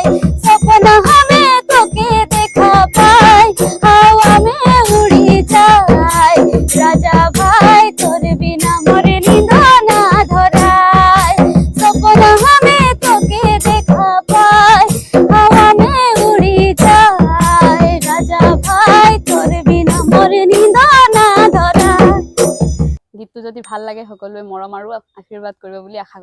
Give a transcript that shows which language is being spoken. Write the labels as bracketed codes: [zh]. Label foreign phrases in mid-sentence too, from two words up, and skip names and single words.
[sck] सपना में तोके देखा पाए, हवा में उड़ी जाए, राजा भाई तोर बिना मोरे नींद ना धराए। सपना में तोके देखा पाए, हवा में उड़ी जाए, राजा भाई तोर बिना मोरे नींद ना धराए। [as] গীতটো যদি ভাল লাগে সকলোৱে মৰম আৰু আশীৰ্বাদ কৰিব বুলি আশা